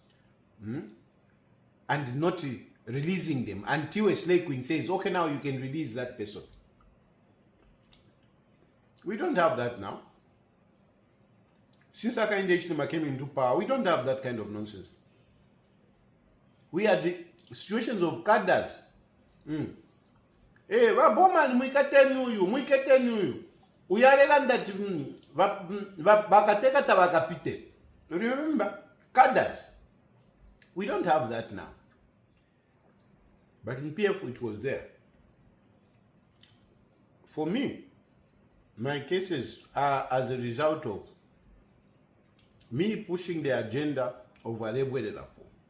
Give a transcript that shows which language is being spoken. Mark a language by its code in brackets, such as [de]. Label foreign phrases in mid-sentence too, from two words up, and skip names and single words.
[en] And not releasing them until a slave queen says, okay, now you can release that person. We don't have that now. Since Hichilema came into power, we don't have that kind of nonsense. We had the situations of cadres. [bem] Waboman mwiketenu uyarela that bakateka tabakapite. [en] Remember, cadres. We don't have that now. But in PF it was there. For me, my cases are as a result of me pushing the agenda of Alebwelelapo.